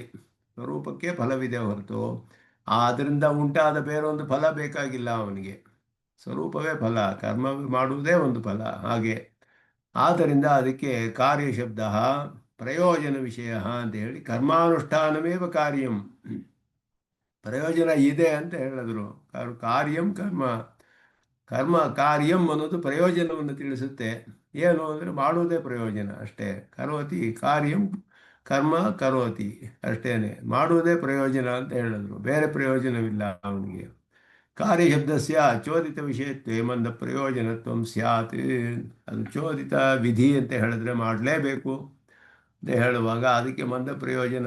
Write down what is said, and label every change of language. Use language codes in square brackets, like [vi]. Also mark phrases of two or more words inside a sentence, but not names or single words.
[kn] ಸ್ವರೂಪಕ್ಕೆ ಫಲವಿದೆ ಹೊರತು ಅದರಿಂದ ಉಂಟಾದ ಬೇರೊಂದು ಫಲ ಬೇಕಾಗಿಲ್ಲ ಅವನಿಗೆ. ಸ್ವರೂಪವೇ ಫಲ, ಕರ್ಮ ಮಾಡುವುದೇ ಒಂದು ಫಲ ಹಾಗೆ. ಆದ್ದರಿಂದ ಅದಕ್ಕೆ ಕಾರ್ಯಶಬ್ದ ಪ್ರಯೋಜನ ವಿಷಯ ಅಂತ ಹೇಳಿ, [sa] ಕರ್ಮಾನುಷ್ಠಾನಮೇವ ಕಾರ್ಯಂ, [kn] ಪ್ರಯೋಜನ ಇದೆ ಅಂತ ಹೇಳಿದ್ರು. [sa] ಕಾರ್ಯಂ ಕರ್ಮ, ಕರ್ಮ ಕಾರ್ಯಂ [kn] ಅನ್ನೋದು ಪ್ರಯೋಜನವನ್ನು ತಿಳಿಸುತ್ತೆ. ಏನು ಅಂದರೆ ಮಾಡುವುದೇ ಪ್ರಯೋಜನ ಅಷ್ಟೇ. [sa] ಕರೋತಿ ಕಾರ್ಯಂ, ಕರ್ಮ ಕರೋತಿ, [kn] ಅಷ್ಟೇನೆ, ಮಾಡುವುದೇ ಪ್ರಯೋಜನ ಅಂತ ಹೇಳಿದ್ರು, ಬೇರೆ ಪ್ರಯೋಜನವಿಲ್ಲ ಅವನಿಗೆ. [sa] ಕಾರ್ಯಶಬ್ದಸ್ಯ ಚೋದಿತ ವಿಷಯತ್ವೇ ಮಂದ ಪ್ರಯೋಜನತ್ವ ಸ್ಯಾತ್, [kn] ಅದು ಚೋದಿತ ವಿಧಿ ಅಂತ ಹೇಳಿದ್ರೆ ಮಾಡಲೇಬೇಕು ಅಂತ ಹೇಳುವಾಗ ಅದಕ್ಕೆ ಮಂದ ಪ್ರಯೋಜನ.